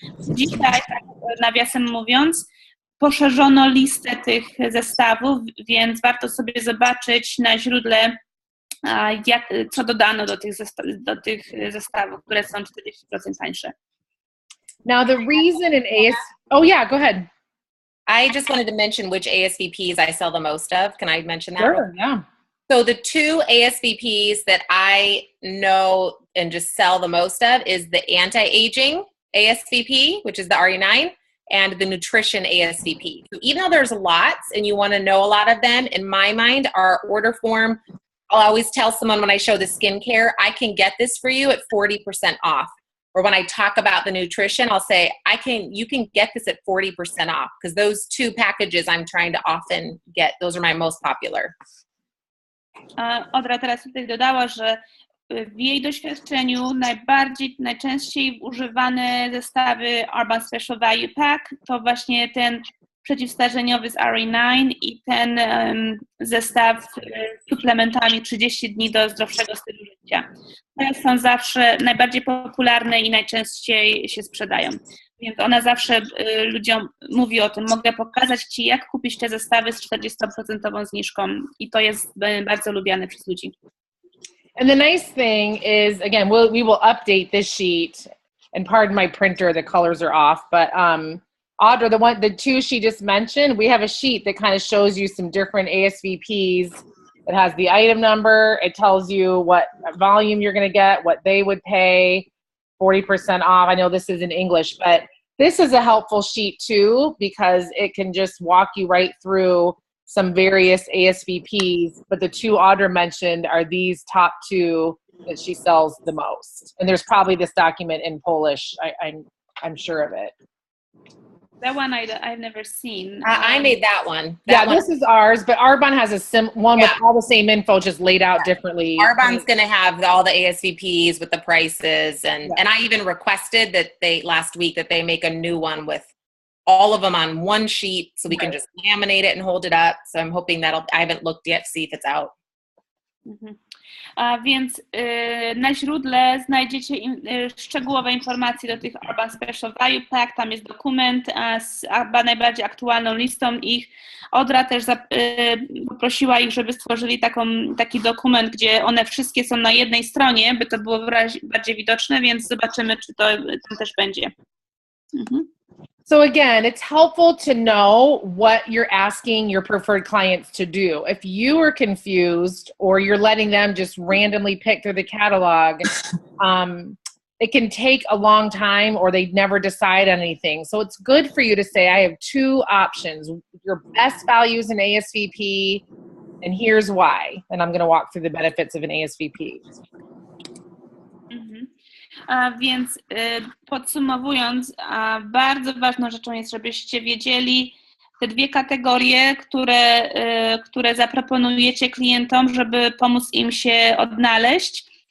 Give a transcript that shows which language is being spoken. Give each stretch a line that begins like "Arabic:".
Polish: Dzisiaj, tak nawiasem mówiąc, poszerzono listę tych zestawów, więc warto sobie zobaczyć na źródle, co dodano do tych zestawów, które są 40% tańsze.
English: Now the reason oh yeah, go ahead. I just wanted to mention which ASVPs I sell the most of. Can I mention that? Sure, yeah. So the 2 ASVPs that I know and just sell the most of is the anti-aging ASVP, which is the RE9, and the nutrition ASVP. So even though there's lots and you want to know a lot of them, in my mind, our order form, I'll always tell someone when I show the skincare, I can get this for you at 40% off. Or when I talk about the nutrition, I'll say, you can get this at 40% off, because those two packages I'm trying to often get, those are my most popular.
Polish: Audra teraz tutaj dodała, że w jej doświadczeniu najczęściej używane zestawy Urban Special Value Pack to właśnie ten przeciwstarzeniowy z RE9 i ten zestaw z suplementami 30 dni do zdrowszego stylu życia. Te są zawsze najbardziej popularne i najczęściej się sprzedają. Więc ona zawsze ludziom mówi o tym, mogę pokazać Ci, jak kupić te zestawy z 40% zniżką, i to jest bardzo lubiane przez ludzi.
English: And the nice thing is, again, we will update this sheet, and pardon my printer, the colors are off, but Audra, the two she just mentioned, we have a sheet that kind of shows you some different ASVPs. It has the item number, it tells you what volume you're going to get, what they would pay, 40% off. I know this is in English, but this is a helpful sheet too, because it can just walk you right through some various ASVPs, but the two Audra mentioned are these top two that she sells the most. And there's probably this document in Polish. I'm sure of it. That one I've never seen. I made that one. This is ours, but Arbonne has one with all the same info, just laid out differently. Arbonne's going to have all the ASVPs with the prices, and I even requested that last week that they make a new one with all of them on one sheet, so we can just laminate it and hold it up. So I'm hoping I haven't looked yet to see if it's out.
Polish: Więc na źródle znajdziecie szczegółowe informacje do tych Urban Special Value Pack. Tam jest dokument z najbardziej aktualną listą ich. Audra też poprosiła ich, żeby stworzyli taki dokument, gdzie one wszystkie są na jednej stronie, by to było bardziej widoczne, więc zobaczymy, czy to tam też będzie.
English: So again, it's helpful to know what you're asking your preferred clients to do. If you are confused or you're letting them just randomly pick through the catalog, it can take a long time, or they never decide on anything. So it's good for you to say, I have two options, your best values in ASVP, and here's why. And I'm going to walk through the benefits of an ASVP.
Polish: Więc podsumowując, bardzo ważną rzeczą jest, żebyście wiedzieli te dwie kategorie, które zaproponujecie klientom, żeby pomóc im się odnaleźć.